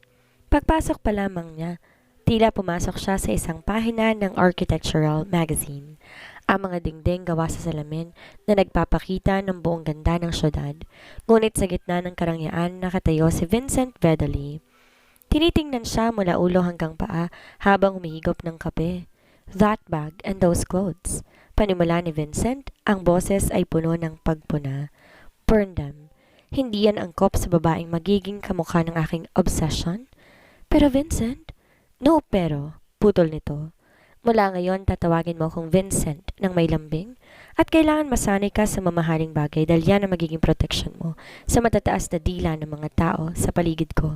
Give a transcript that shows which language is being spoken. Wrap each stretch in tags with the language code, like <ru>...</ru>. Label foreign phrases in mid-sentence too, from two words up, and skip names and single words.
<tl>Pagpasok pa lamang niya, tila pumasok siya sa isang pahina ng</tl> <en>architectural magazine.</en> <tl>Ang mga dingding gawa sa salamin na nagpapakita ng buong ganda ng syudad. Ngunit sa gitna ng karangyaan nakatayo si Vincent Vedali. Tinitingnan siya mula ulo hanggang paa habang humihigop ng kape.</tl> <en>That bag and those clothes.</en> <tl>Panimula ni Vincent, ang boses ay puno ng pagpuna.</tl> <en>Burn them.</en> <tl>Hindi yan angkop sa babaeng magiging kamukha ng aking obsession. Pero Vincent? No pero, putol nito. Mula ngayon tatawagin mo akong Vincent ng may lambing at kailangan masanay ka sa mamahaling bagay dahil yan ang magiging protection mo sa matataas na dila ng mga tao sa paligid ko.</tl>